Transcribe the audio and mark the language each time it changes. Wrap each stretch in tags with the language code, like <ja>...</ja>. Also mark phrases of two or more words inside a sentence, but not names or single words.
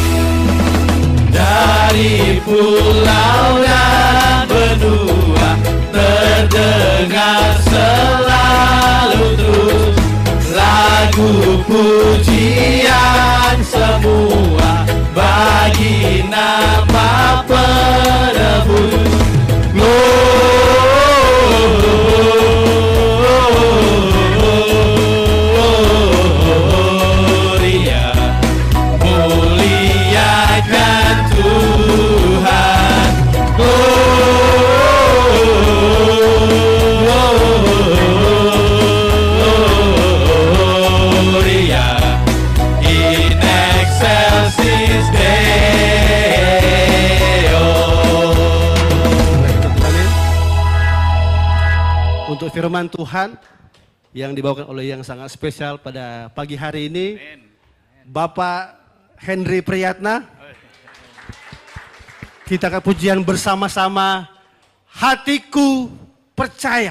<id>dari pulau dan benua, terdengar selalu terus lagu pujian semua bagi nama penebus. Gloria, muliakan Tuhan.</id> <la>Gloria in excelsis Deo.</la> <id>amin. Untuk firman Tuhan yang dibawakan oleh yang sangat spesial pada pagi hari ini, Bapak Henry Priyatna. Kita akan pujian bersama-sama, hatiku percaya.</id>